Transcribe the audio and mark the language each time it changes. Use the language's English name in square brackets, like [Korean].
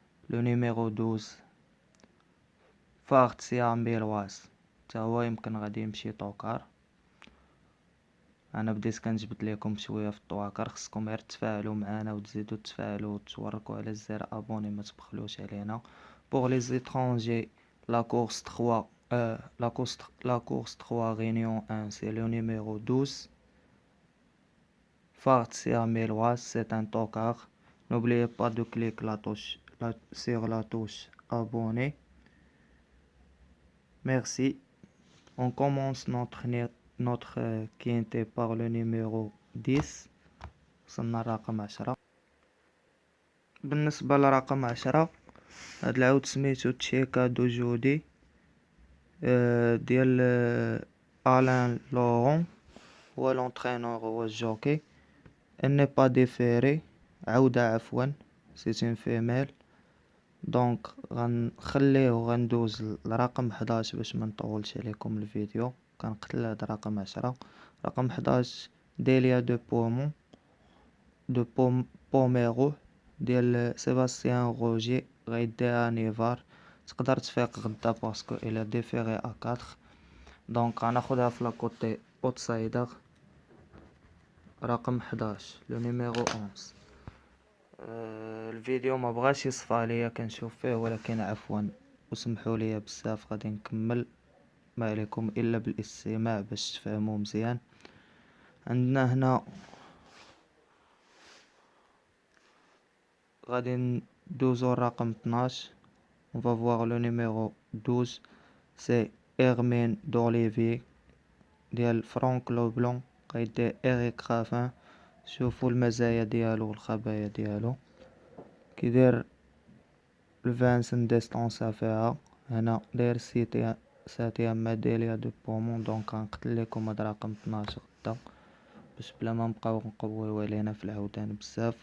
[Arabic] لو نيميرو 12 فارتسيا ميلواس تا هو يمكن غادي يمشي طوكار. انا بديت كنجبد لكم شويه في الطواكر، خصكم غير تفاعلوا معنا وتزيدوا تفاعلوا وتوركوا على زر ابوني، ما تبخلوش علينا. بوغ لي زيترونجي [French] لا كورس 3 la course 3 réunion 1 c'est le numéro 12 Fartsia Melwas, c'est un tocard. N'oubliez pas de cliquer sur la touche abonner. Merci. On commence notre quinte par le numéro 10. [Arabic] وصلنا لرقم 10. بالنسبة لرقم 10 هاد العود سميتو تشيكا دو جودي ديال الان لورون، هو لونترينور هو الجوكي. [French] elle n'est pas déférée، [Arabic] عودة عفوا [French] c'est une femelle. [Arabic] دونك غنخليه وغندوز لرقم 11 باش ما نطولش عليكم الفيديو. كنقتل هاد رقم 10. رقم 11 ديليا دو بوميرو ديال سيباستيان روجي، غيديها نيفار. تقدر تفيق غدا باسكو الى ديفيري ا 4. دونك غناخدها في لاكوتي اوتسايدر رقم 11 لو نيميرو 11. الفيديو ما بغاش يصفى ليا كنشوف فيه، ولكن عفوا وسمحوا لي بزاف. غادي نكمل، ما عليكم الا بالاستماع باش تفهموا مزيان. عندنا هنا غادي ندوزو الرقم 12. [French] on va voir le numéro 12 c'est Hermine d'Olivier [Arabic] ديال فرانك لو بلون، غيدير إريك رافان. شوفوا المزايا ديالو والخبايا ديالو. كيدير الفانسن ديستونسا فيها هنا، داير ساتيام ميدالية دو بومون. دونك غنقتل لكم هاد رقم 12 غدا باش بلا ما نبقاو نقويو علينا في العودان بزاف.